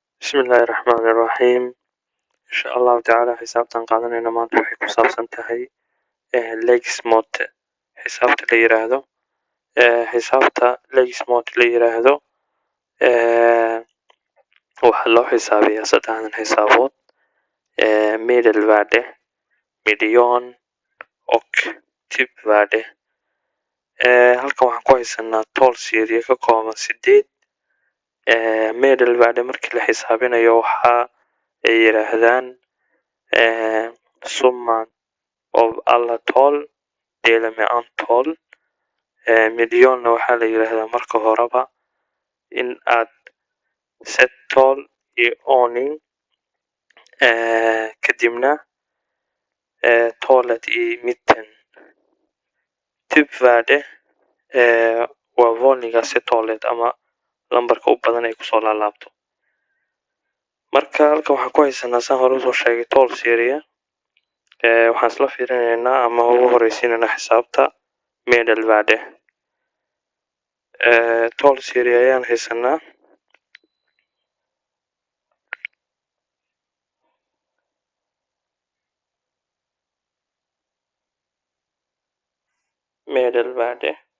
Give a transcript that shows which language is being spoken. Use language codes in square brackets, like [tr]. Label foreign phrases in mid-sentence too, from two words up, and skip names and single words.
[ar] بسم الله الرحمن الرحيم إن شاء الله تعالى [so] xisaabtan qaadanayna maanta waxay ku saabsan tahay lägesmått xisaabta la yiraahdo xisaabta lägesmått la yiraahdo waxa loo xisaabiyaa saddexdan xisaabood [sv] medelvärde median och typvärde [so] halkan waxaan ku haysanaa tool serie ka kooban 8 medelvärde markii la xisaabinayo waxa ay yiraahdaan [sv] summan av alla tal delat med antal [so] medianna waxaa la yiraahdaa marka horeba in aad [sv] set tal i ordning [so] kadibna [sv] talet i mitten typvärde [so] waa [sv] vanligaste talet [so] ama lambarka u badan ay kusoo laalaabto marka halkan waxaan ku haysanaa saan hore usoo sheegay tool serie waxaan isla fiirinaynaa ama ugu horeysiinaynaa xisaabta medelvärde tool serie ayaan haysanaa medelvärde